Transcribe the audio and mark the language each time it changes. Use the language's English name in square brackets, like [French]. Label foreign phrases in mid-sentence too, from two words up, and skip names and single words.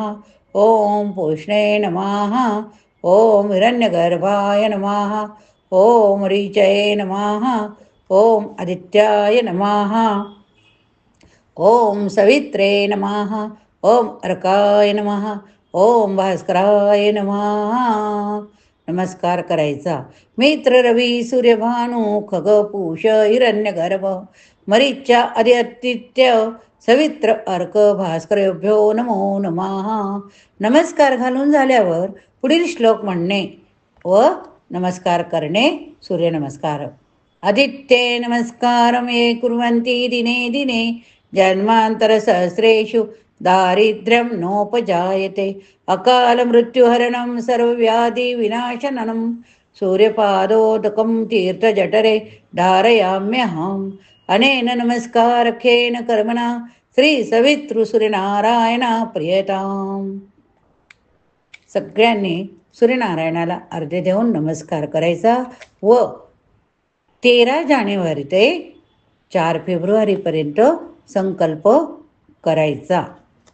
[Sanskrit] ओम पूष्णे नमः. ओम हिरण्यगर्भाय नमः. ओम ऋचये नमः. ओम आदित्याय नमः. ओम सवित्रे नमः. ओम अर्काय नमः. ओम भास्कराय नमः. [Marathi] नमस्कार करायचा. [Sanskrit] मित्र रवी सूर्यभानु खग पूष हिरण्यगर्भ मरीच्या आदित्य सवित्र अर्क भास्करभ्यो नमो नमः. [Marathi] नमस्कार घालून झाल्यावर पुढील श्लोक म्हणणे व नमस्कार करणे. सूर्यनमस्कार. [Sanskrit] आदित्ये नमस्कार मे कुर्वन्ति दिने दिने जन्मांतर सहस्रेषु दारिद्र्यं नोपजायते अकाल मृत्युहरणं सर्वव्याधि विनाशननं सूर्यपादोदकं तीर्थजठरे धारयाम्यहम्. अनेन नमस्कारखेन कर्मणा श्री सवितृ सूर्यनारायणा प्रियताम. [Marathi] सगळ्यांनी सूर्यनारायणाला अर्घ्य देऊन नमस्कार करायचा व 13 जानेवारी ते 4 फेब्रुवारीपर्यंत संकल्प करायचा.